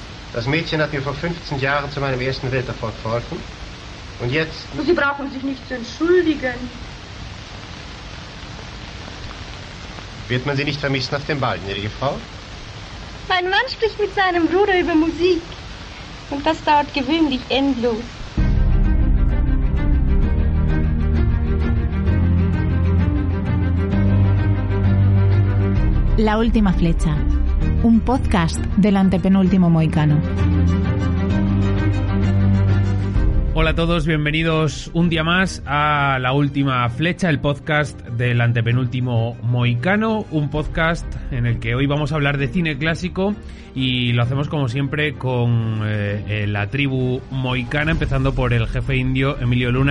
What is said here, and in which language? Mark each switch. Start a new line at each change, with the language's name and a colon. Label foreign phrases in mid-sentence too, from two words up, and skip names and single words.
German: Das Mädchen hat mir vor 15 Jahren zu meinem ersten Welterfolg verholfen. Und jetzt... Sie brauchen sich nicht zu entschuldigen. Wird man Sie nicht vermissen auf dem Ball, gnädige Frau? Mein Mann spricht mit seinem Bruder über Musik. Und das dauert gewöhnlich endlos.
Spanish: La última flecha, un podcast del antepenúltimo mohicano. Hola a todos, bienvenidos un día más a La Última Flecha, el podcast del antepenúltimo mohicano, un podcast en el que hoy vamos a hablar de cine clásico y lo hacemos como siempre con la tribu mohicana, empezando por el jefe indio Emilio Luna.